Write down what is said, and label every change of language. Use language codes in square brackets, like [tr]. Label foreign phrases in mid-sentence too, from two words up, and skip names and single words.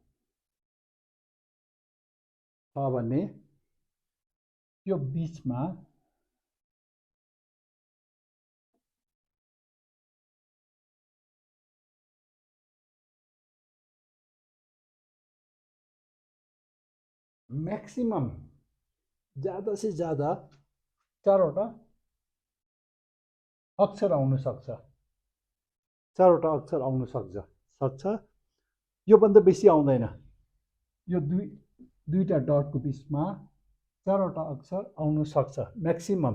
[ne] छ भने यो बिचमा मैक्सिमम [hi] ज़्यादा से ज़्यादा [ne] चारवटा अक्षर आउन सक्छ. चारवटा अक्षर आउन सक्छ. योभन्दा बेसी आउँदैन. यो दुईटा डटको बिचमा चारवटा अक्षर आउन सक्छ म्याक्सिमम.